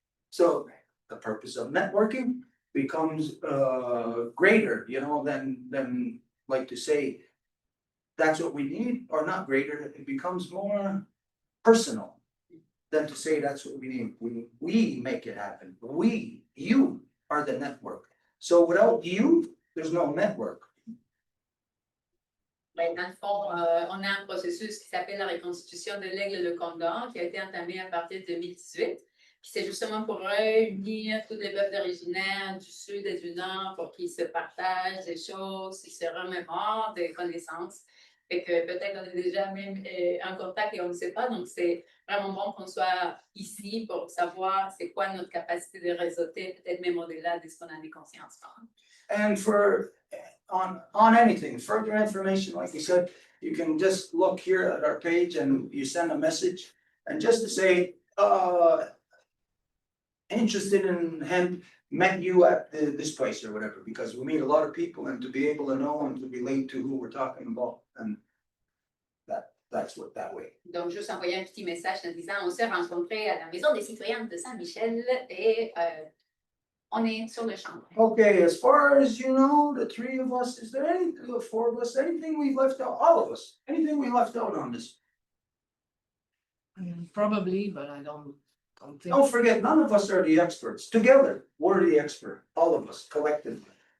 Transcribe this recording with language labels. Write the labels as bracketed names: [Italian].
[English] So the purpose of networking becomes greater, you know, than like to say that's what we need, or not greater. It becomes more personal than to say that's what we need. We make it happen. You are the network. So without you, there's no network. [French] Ben, dans le fond, on a un processus qui s'appelle la reconstitution de l'aigle de Condor, qui a été entamé à partir de 2018. Puis c'est justement pour réunir tous les peuples originaires du sud et du nord pour qu'ils se partagent des choses, ils se remémorent des connaissances. Fait que peut-être qu'on est déjà même en contact et on ne sait pas. Donc c'est vraiment bon qu'on soit ici pour savoir c'est quoi notre capacité de réseauter, peut-être même au-delà de ce qu'on a des consciences. [English] And for on anything, further information, like you said, you can just look here at our page and you send a message, and just to say, interested in hemp, met you at this place or whatever, because we meet a lot of people, and to be able to know and to relate to who we're talking about, and that's what that way. [French] Donc, juste envoyer un petit message en disant on s'est rencontrés à la Maison des citoyens de St Michel et on est sur le champ. [English] Okay, as far as you know, the three of us, is there any, the four of us, anything we left out, all of us, anything we left out on this? Probably, but I don't think. Don't forget, none of us are the experts. Together, we're the expert, all of us collectively.